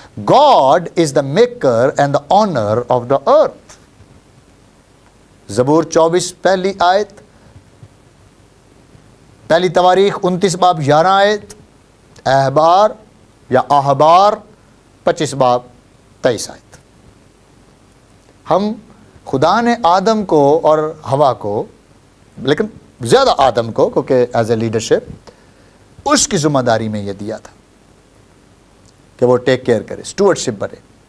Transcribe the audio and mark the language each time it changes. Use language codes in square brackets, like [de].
[en] God is the maker and the owner of the earth. [ur] زبور 24 پہلی آیت، پہلی تواریخ 29 باب 11 آیت، احبار یا احبار 25 باب 23 آیت. ہم خدا نے آدم کو اور ہوا کو، لیکن زیادہ آدم کو، کیونکہ [en] as a leadership [ur] اس کی ذمہ داری میں یہ دیا تھا کہ وہ [en] take care [ur] کرے، اسٹوورڈشپ بنے.